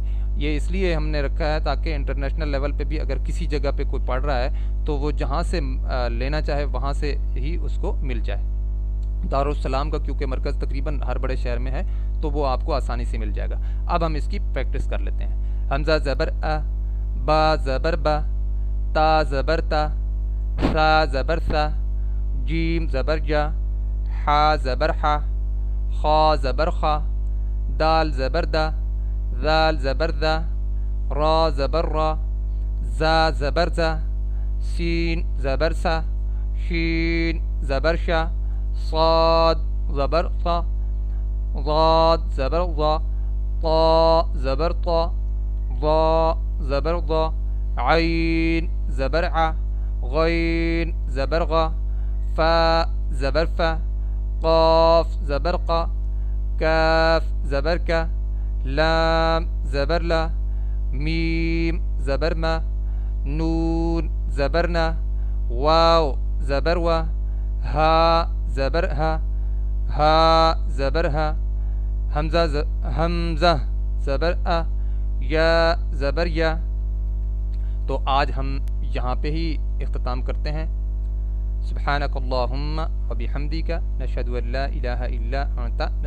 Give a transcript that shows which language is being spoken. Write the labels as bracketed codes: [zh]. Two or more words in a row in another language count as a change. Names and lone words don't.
[ur] یہ اس لیے ہم نے رکھا ہے تاکہ انٹرنیشنل لیول پہ بھی اگر کسی جگہ پہ کوئی پڑھ رہا ہے تو وہ جہاں سے لینا چاہے وہاں سے ہی اس کو مل جائے۔ دارالسلام کا کیونکہ مرکز تقریباً ہر بڑے شہر میں ہے تو وہ آپ کو آسانی سے مل جائے گا۔ اب ہم اس کی پریکٹس کر لیتے ہیں۔ حمزہ زبر ا، با زبر با، تا زبر تا، ثا زبر ثا، جیم زبر جا، حا زبر حا، خا زبر خا، دال زبر دا، ذال زبر ذا، را زبر را، زا زبر زا، سین زبر سا، شین زبر شا، صاد زبر صا، ضاد زبر ضا، طا زبر طا، ضا زبر ضا، عین زبر ع، غين زبر غ، فا زبر فا، قاف زبر قا، كاف زبر كا، لام زبر لا، ميم زبر ما، نون زبرنا، واو زبر وا، ها زبر ها، ها زبر ها، حمزہ زبر ا، یا زبر یا۔ تو آج ہم یہاں پہ ہی اختتام کرتے ہیں۔ [ar] سبحانک اللہم و بحمدک، نشہد ان لا الہ الا انت۔